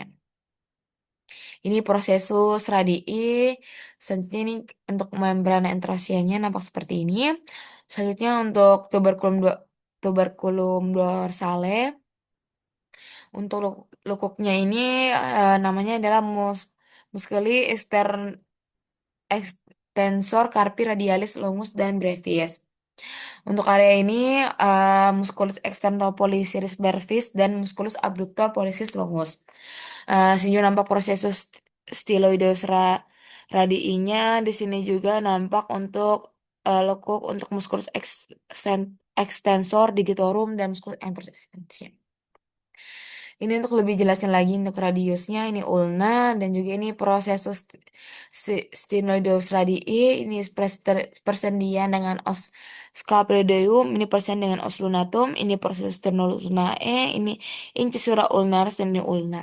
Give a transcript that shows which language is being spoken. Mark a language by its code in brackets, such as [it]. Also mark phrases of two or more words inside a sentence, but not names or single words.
[id] Ini [la] prosesus radii. [id] Selanjutnya ini untuk membrana interoseanya nampak seperti ini. Selanjutnya untuk [la] tuberculum dorsale. [id] Untuk lekuknya ini namanya adalah [la] musculi extensor carpi radialis longus [id] dan brevis. Untuk area ini [la] musculus external pollicis brevis dan musculus abductor pollicis longus. [id] Sini nampak [la] prosesus styloideus radiinya. [id] Di sini juga nampak untuk lekuk untuk [la] musculus extensor digitorum [id] dan [la] musculus anterosensum. [id] Ini untuk lebih jelasnya lagi untuk radiusnya ini ulna dan juga ini [la] proses stenoideus radii [id] ini persendian dengan [la] os scaphoideum [id] ini persen dengan [la] os lunatum [id] ini [la] proses sternolunae [id] ini [la] incisura ulnaris [id] dan ini ulna.